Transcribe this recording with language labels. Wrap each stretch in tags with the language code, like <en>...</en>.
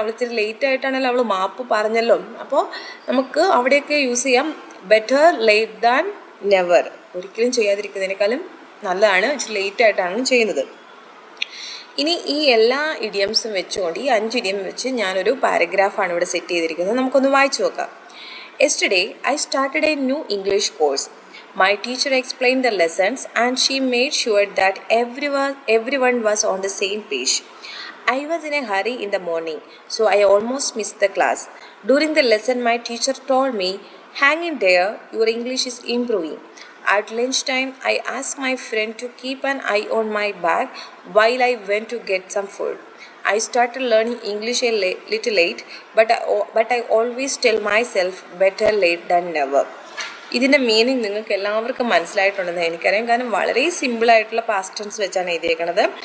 <ml>അവൾ ഇച്ചിരി ലേറ്റ് ആയിട്ടാണെങ്കിലും അവൾ മാപ്പ് പറഞ്ഞല്ലോ. അപ്പോൾ നമുക്ക് അവിടെയൊക്കെ യൂസ് ചെയ്യാം</ml> <en>Better late than never.</en> <ml>ഒരിക്കലും ചെയ്യാതിരിക്കുന്നതിനേക്കാളും നല്ലതാണ് ഇച്ചിരി ലേറ്റ് ആയിട്ടാണ് ചെയ്യുന്നത്. ഇനി ഈ എല്ലാ ഇഡിയംസും വെച്ചുകൊണ്ട്, ഈ 5 ഇഡിയം വെച്ച് ഞാനൊരു പാരഗ്രാഫാണ് ഇവിടെ സെറ്റ് ചെയ്തിരിക്കുന്നത്. നമുക്കൊന്ന് വായിച്ചു നോക്കാം.</ml> <en>Yesterday I started a new English course. My teacher explained the lessons and she made sure that everyone was on the same page. I was in a hurry in the morning, so I almost missed the class. During the lesson, my teacher told me, "Hang in there, your English is improving." At lunchtime, I asked my friend to keep an eye on my bag while I went to get some food. I started learning English a little late, but I always tell myself better late than never.</en> <ml>ഇതിൻ്റെ meaning നിങ്ങൾക്ക് എല്ലാവർക്കും മനസ്സിലായിട്ടുണ്ടെന്ന് എനിക്കറിയാം. കാരണം വളരെ സിമ്പിളായിട്ടുള്ള past tense വെച്ചാണ് എഴുതിയേക്കണത്.</ml>